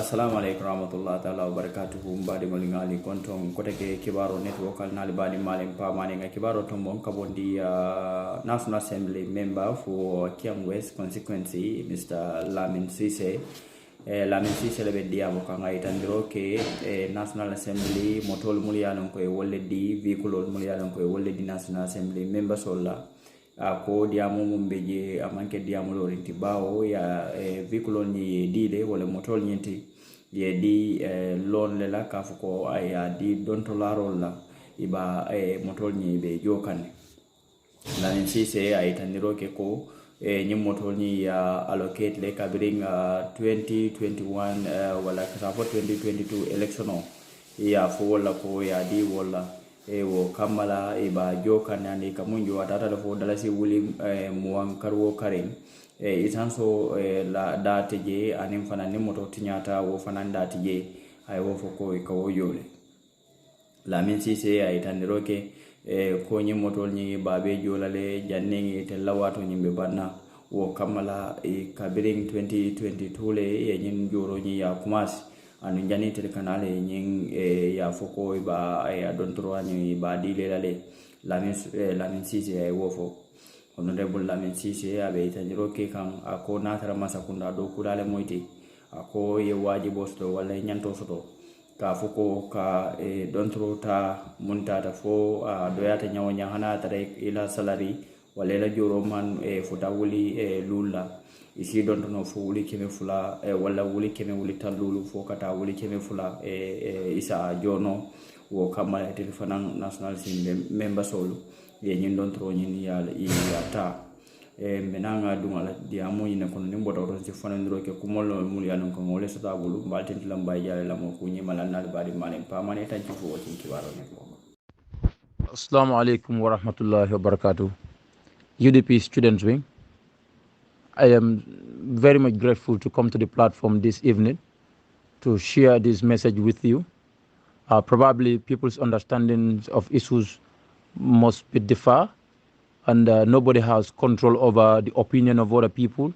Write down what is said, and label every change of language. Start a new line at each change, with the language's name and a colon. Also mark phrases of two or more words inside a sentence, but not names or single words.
Arabic: السلام عليكم ورحمة الله تعالى وبركاته
Mandingo: mbadi molingali konton koteke kibaro network nali badi malen pa mane kibaro tombon kabondi
English: National Assembly member for Kian West Constituency Mr.
Mandingo: Lamin Ceesay. Lamin Ceesay lebe diamo kanga itandiro ke National Assembly motol mulialon ko e wolle di vehicle mulialon ko e wolle di National Assembly member solla ko diamo mumbeje amanke diamo lo rinti bawo ya vehicle ni dile wala motol nyenti ye di loan lela kafuko aya di donto la rolla iba motol ni be jokane Lamin Ceesay ay taniro ke ko nyim motol ni ya allocate le kabiring 2021 wala kasafo 2022 election ya fo wala ko ya di wala wo kamala iba jokane andi kamunjo atata fo dalasi wuli muwan karwo karen itanso la date je anim fana ni moto tinyata wo fana date je ay wo foko ko yole Lamin Ceesay ay taniro ke ko nyi moto ni babe jolale janne te lawato nyimbe banna wo kamala kabiring 2022 le ye nyin joro ni ya kumasi anu jani tel kanale nyin ya foko ba ya don troani ba dile lale Lamin Ceesay ay wo fo honorable Lamin Ceesay abe taniro ke kan ako natara masakunda do kulale moyti ako ye waji bosto wala nyanto soto ka foko ka don trota munta ta fo doyata nyawnya hana tare ila salary wala la joro man fota wuli lula isi don no fo wuli keme fula wala wuli keme wuli talulu fo kata wuli keme fula isa jono wo kamala telefonan National Assembly member solo ye nyin don tro nyin ya ta menanga dungala diamo ina kono nimbo do ci fanandiro ke kumolo mul ya non ko ngole sota bulu baltin lambay jale lamo ko nyi mala nal bari malen pa mane tan ci fo ci kiwaro ne ko
Arabic: السلام عليكم ورحمة الله وبركاته.
English: UDP Students Wing. I am very much grateful to come to the platform this evening to share this message with you. Probably people's understandings of issues must be differ, and nobody has control over the opinion of other people.